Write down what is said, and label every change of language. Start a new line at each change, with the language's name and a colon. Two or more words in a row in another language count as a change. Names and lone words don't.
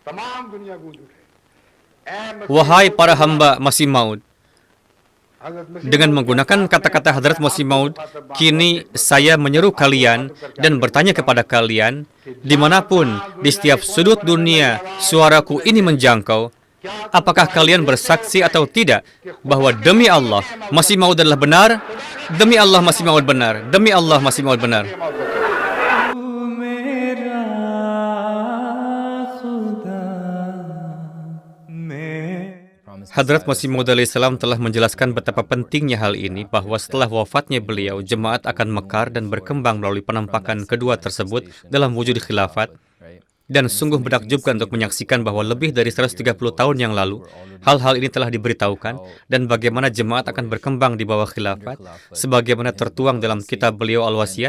Indonesian: Wahai para hamba Masih Maud, dengan menggunakan kata-kata Hadrat Masih Maud, kini saya menyeru kalian dan bertanya kepada kalian, dimanapun, di setiap sudut dunia, suaraku ini menjangkau, apakah kalian bersaksi atau tidak, bahwa demi Allah, Masih Maud adalah benar, demi Allah Masih Maud benar, demi Allah Masih Maud benar.
Hindi: मेरा खुदा मेरा
Indonesian: Hadrat Masih Maud alaihissalam telah menjelaskan betapa pentingnya hal ini, bahwa setelah wafatnya beliau, jemaat akan mekar dan berkembang melalui penampakan kedua tersebut dalam wujud khilafat. Dan sungguh menakjubkan untuk menyaksikan bahwa lebih dari 130 tahun yang lalu, hal-hal ini telah diberitahukan, dan bagaimana jemaat akan berkembang di bawah khilafat, sebagaimana tertuang dalam kitab beliau Al-Wasiyat.